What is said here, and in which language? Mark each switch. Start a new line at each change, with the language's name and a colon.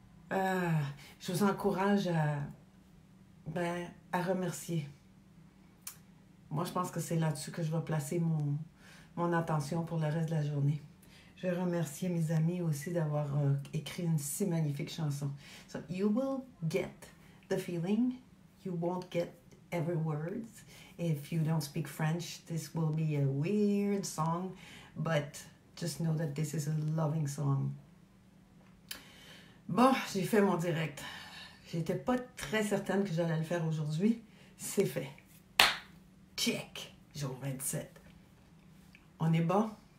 French: Je vous encourage à remercier. Moi, je pense que c'est là-dessus que je vais placer mon attention pour le reste de la journée. Je vais remercier mes amis aussi d'avoir écrit une si magnifique chanson.
English: So you will get the feeling. You won't get every word. If you don't speak French, this will be a weird song. But just know that this is a loving song.
French: Bon, j'ai fait mon direct. J'étais pas très certaine que j'allais le faire aujourd'hui. C'est fait. Check. Jour 27. On est bon?